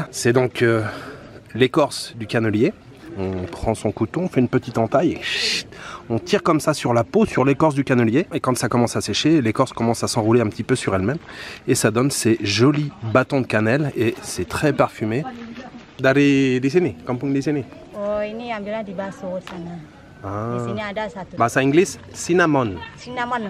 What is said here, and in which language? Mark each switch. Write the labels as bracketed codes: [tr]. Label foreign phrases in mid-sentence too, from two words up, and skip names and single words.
[fr] C'est donc l'écorce du cannelier. On prend son couteau, on fait une petite entaille et on tire comme ça sur la peau, sur l'écorce du cannelier. Et quand ça commence à sécher, l'écorce commence à s'enrouler un petit peu sur elle-même. Et ça donne ces jolis bâtons de cannelle et c'est très parfumé. [id] Dari di sini, kampung di sini. Oh, ini ambilnya di Baso sana. Ah. Di sini ada satu. Bahasa Inggris, cinnamon. Cinnamon.